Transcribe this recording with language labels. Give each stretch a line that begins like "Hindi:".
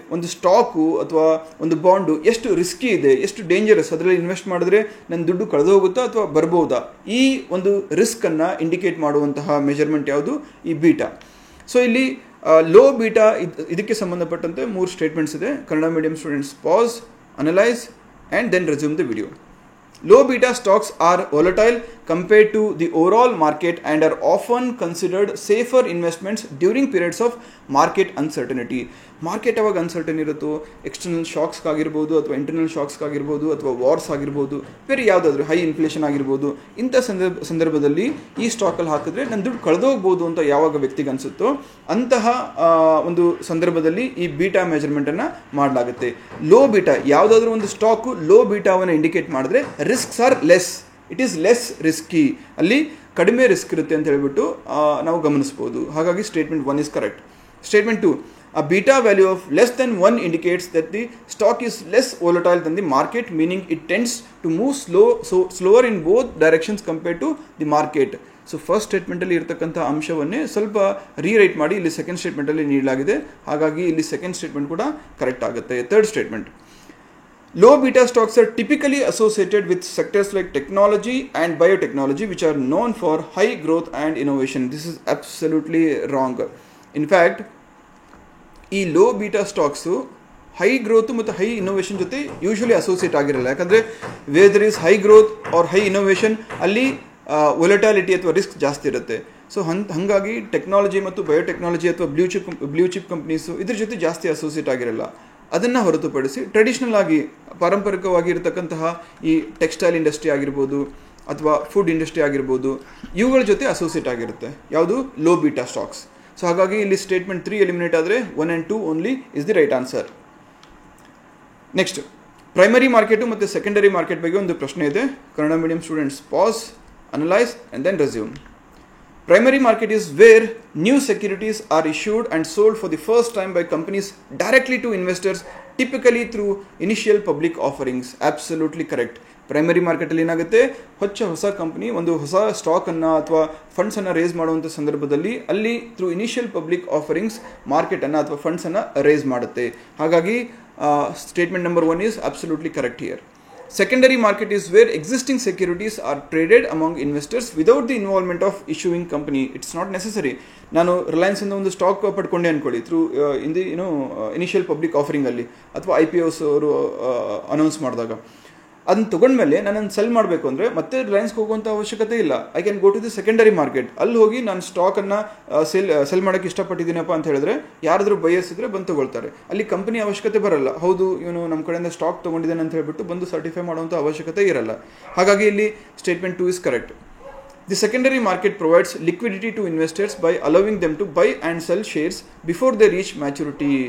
Kannada: ಒಂದು ಸ್ಟಾಕು ಅಥವಾ ಒಂದು ಬಾಂಡು ಎಷ್ಟು ರಿಸ್ಕಿ ಇದೆ, ಎಷ್ಟು ಡೇಂಜರಸ್, ಅದರಲ್ಲಿ ಇನ್ವೆಸ್ಟ್ ಮಾಡಿದ್ರೆ ನನ್ನ ದುಡ್ಡು ಕಳೆದು ಹೋಗುತ್ತಾ ಅಥವಾ ಬರ್ಬೋದಾ, ಈ ಒಂದು ರಿಸ್ಕನ್ನು ಇಂಡಿಕೇಟ್ ಮಾಡುವಂತಹ ಮೆಜರ್ಮೆಂಟ್ ಯಾವುದು? ಈ ಬೀಟಾ. ಸೊ ಇಲ್ಲಿ ಲೋ ಬೀಟಾ ಇದಕ್ಕೆ ಸಂಬಂಧಪಟ್ಟಂತೆ 3 ಸ್ಟೇಟ್ಮೆಂಟ್ಸ್ ಇದೆ.
English: Kannada medium students pause, analyse and then resume the video. Low beta stocks are volatile compared to the overall market and are often considered safer investments during periods of market uncertainty.
Kannada: Market ಯಾವಾಗ uncertain ಇರುತ್ತೋ, external ಶಾಕ್ಸ್ಗಾಗಿರ್ಬೋದು ಅಥವಾ internal ಶಾಕ್ಸ್ಗಾಗಿರ್ಬೋದು ಅಥವಾ wars ಆಗಿರ್ಬೋದು, ಬೇರೆ ಯಾವುದಾದ್ರೂ high inflation ಆಗಿರ್ಬೋದು, ಇಂಥ ಸಂದರ್ಭದಲ್ಲಿ ಈ ಸ್ಟಾಕಲ್ಲಿ ಹಾಕಿದ್ರೆ ನನ್ನ ದುಡ್ಡು ಕಳೆದೋಗ್ಬೋದು ಅಂತ ಯಾವಾಗ ವ್ಯಕ್ತಿಗೆ ಅನಿಸುತ್ತೋ ಅಂತಹ ಒಂದು ಸಂದರ್ಭದಲ್ಲಿ ಈ ಬೀಟಾ ಮೆಜರ್ಮೆಂಟನ್ನು ಮಾಡಲಾಗುತ್ತೆ. ಲೋ ಬೀಟಾ ಯಾವುದಾದ್ರೂ ಒಂದು ಸ್ಟಾಕು ಲೋ ಬೀಟಾವನ್ನು ಇಂಡಿಕೇಟ್ ಮಾಡಿದ್ರೆ
English: risks are less, it is less risky,
Kannada: ಅಲ್ಲಿ ಕಡಿಮೆ ರಿಸ್ಕ್ ಇರುತ್ತೆ ಅಂತ ಹೇಳ್ಬಿಟ್ಟು ನಾವು ಗಮನಿಸ್ಬೋದು. ಹಾಗಾಗಿ
English: Statement 1 is correct. Statement 2, a beta value of less than 1 indicates that the stock is less volatile than the market, meaning it tends to move slower in both directions compared to the market.
Kannada: So first ಸ್ಟೇಟ್ಮೆಂಟಲ್ಲಿ ಇರತಕ್ಕಂಥ ಅಂಶವನ್ನೇ ಸ್ವಲ್ಪ rewrite ಮಾಡಿ ಇಲ್ಲಿ second ಸ್ಟೇಟ್ಮೆಂಟಲ್ಲಿ ನೀಡಲಾಗಿದೆ. ಹಾಗಾಗಿ ಇಲ್ಲಿ second statement ಕೂಡ correct ಆಗುತ್ತೆ.
English: Third statement, low beta stocks are typically associated with sectors like technology and biotechnology, which are known for high growth and innovation. This is absolutely wrong. In fact,
Kannada: ಈ low beta stocks high growth ಮತ್ತು high innovation ಜೊತೆ usually associate ಆಗಿರಲ್ಲ. ಯಾಕಂದರೆ
English: whether is high growth or high innovation,
Kannada: ಅಲ್ಲಿ volatility ಅಥವಾ risk ಜಾಸ್ತಿ ಇರುತ್ತೆ. So ಹಾಗಾಗಿ ಟೆಕ್ನಾಲಜಿ ಮತ್ತು ಬಯೋಟೆಕ್ನಾಲಜಿ ಅಥವಾ ಬ್ಲೂ ಚಿಪ್ ಕಂಪ್ನೀಸು ಇದ್ರ ಜೊತೆ ಜಾಸ್ತಿ ಅಸೋಸಿಯೇಟ್ ಆಗಿರಲ್ಲ. ಅದನ್ನು ಹೊರತುಪಡಿಸಿ ಟ್ರೆಡಿಷ್ನಲ್ ಆಗಿ ಪಾರಂಪರಿಕವಾಗಿ ಇರತಕ್ಕಂತಹ ಈ ಟೆಕ್ಸ್ಟೈಲ್ ಇಂಡಸ್ಟ್ರಿ ಆಗಿರ್ಬೋದು ಅಥವಾ ಫುಡ್ ಇಂಡಸ್ಟ್ರಿ ಆಗಿರ್ಬೋದು, ಇವುಗಳ ಜೊತೆ ಅಸೋಸಿಯೇಟ್ ಆಗಿರುತ್ತೆ ಯಾವುದು? Low beta stocks. ಸೊ ಹಾಗಾಗಿ ಇಲ್ಲಿ ಸ್ಟೇಟ್ಮೆಂಟ್ 3 ಎಲಿಮಿನೇಟ್ ಆದರೆ 1 and 2
English: Only is the right answer.
Kannada: Next, primary market ಮತ್ತು ಸೆಕೆಂಡರಿ ಮಾರ್ಕೆಟ್ ಬಗ್ಗೆ ಒಂದು ಪ್ರಶ್ನೆ ಇದೆ.
English: Kannada medium students pass, analyse and then resume. Primary market is where new securities are issued and sold for the first time by companies directly to investors, typically through initial public offerings. Absolutely correct.
Kannada: Primary ಮಾರ್ಕೆಟಲ್ಲಿ ಏನಾಗುತ್ತೆ, ಹೊಸ company ಒಂದು ಹೊಸ ಸ್ಟಾಕನ್ನು ಅಥವಾ ಫಂಡ್ಸನ್ನು race ಮಾಡುವಂಥ ಸಂದರ್ಭದಲ್ಲಿ ಅಲ್ಲಿ through initial public offerings ಮಾರ್ಕೆಟನ್ನು ಅಥವಾ ಫಂಡ್ಸನ್ನು ರೇಸ್ ಮಾಡುತ್ತೆ. ಹಾಗಾಗಿ
English: Statement number 1 is absolutely correct here. Secondary market is where existing securities are traded among investors without the involvement of issuing company. It's not necessary.
Kannada: ನಾನು ರಿಲಯನ್ಸಿಂದ ಒಂದು stock ಪಡ್ಕೊಂಡೆ ಅಂದ್ಕೊಳ್ಳಿ through in the initial public ಆಫರಿಂಗಲ್ಲಿ ಅಥವಾ IPOs ಅವರು announce ಮಾಡಿದಾಗ ಅದನ್ನು ತೊಗೊಂಡ್ಮೇಲೆ ನಾನು cell ಮಾಡಬೇಕು ಅಂದರೆ ಮತ್ತೆ ರಿಲಯನ್ಸ್ಗೆ ಹೋಗುವಂಥ ಅವಶ್ಯಕತೆ ಇಲ್ಲ.
English: I can go to the secondary market.
Kannada: ಅಲ್ಲಿ ಹೋಗಿ ನಾನು ಸ್ಟಾಕನ್ನು ಸೆಲ್ ಮಾಡೋಕ್ಕೆ ಇಷ್ಟಪಟ್ಟಿದ್ದೀನಪ್ಪ ಅಂತ ಹೇಳಿದ್ರೆ ಯಾರಾದರೂ ಬಯರ್ಸ್ ಇದ್ದರೆ ಬಂದು ತೊಗೊಳ್ತಾರೆ. ಅಲ್ಲಿ ಕಂಪನಿ ಅವಶ್ಯಕತೆ ಬರಲ್ಲ. ಹೌದು ಇವನು ನಮ್ಮ ಕಡೆಯಿಂದ ಸ್ಟಾಕ್ ತೊಗೊಂಡಿದ್ದಾನೆ ಅಂತ ಹೇಳ್ಬಿಟ್ಟು ಬಂದು ಸರ್ಟಿಫೈ ಮಾಡುವಂಥ ಅವಶ್ಯಕತೆ ಇರಲ್ಲ. ಹಾಗಾಗಿ ಇಲ್ಲಿ
English: Statement 2 is correct. The secondary market provides liquidity to investors by allowing them to buy and sell shares before they reach maturity.